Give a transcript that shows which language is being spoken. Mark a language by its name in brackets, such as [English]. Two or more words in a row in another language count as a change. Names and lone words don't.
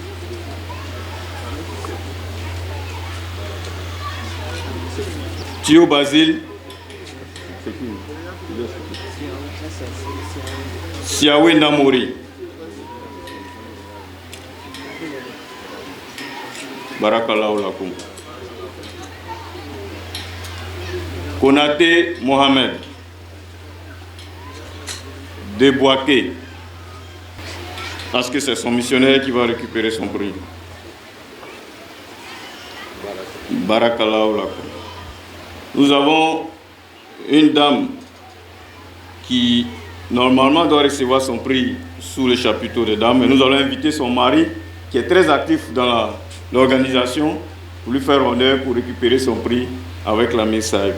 [French] Thio Basile. Siawe Namori. [Arabic] بارك الله لكم. [French] Konaté Mohamed. Deboaké. Parce que c'est son missionnaire qui va récupérer son prix. [Arabic] بارك الله لكم. [French] Nous avons une dame qui normalement doit recevoir son prix sous le chapiteau des dames, mais nous allons inviter son mari qui est très actif dans l'organisation pour lui faire honneur pour récupérer son prix avec la messaille.